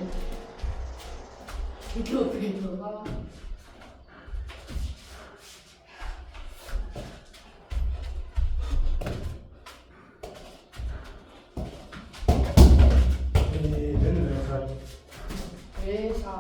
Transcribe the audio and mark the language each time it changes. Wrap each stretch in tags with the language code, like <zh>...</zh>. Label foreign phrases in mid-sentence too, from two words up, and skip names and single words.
<ko>이게 어떻게 들어가?</ko> <vi>Đến rồi sao?</vi> <ko>왜 사?</ko>